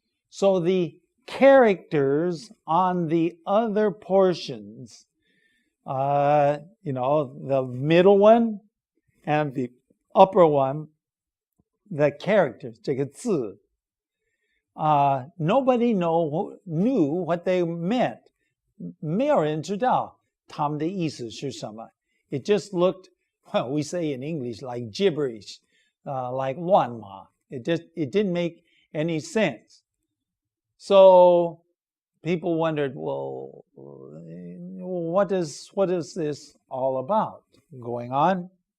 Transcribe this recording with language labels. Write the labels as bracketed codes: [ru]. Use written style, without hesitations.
[en] So the characters on the other portions, the middle one and the upper one, the characters, 这个字, nobody knew what they meant. [zh] 没有人知道他们的意思是什么. [en] It just looked, well, we say in English, like gibberish, like 乱码. It didn't make any sense. So people wondered, well, what is this all about? Going on.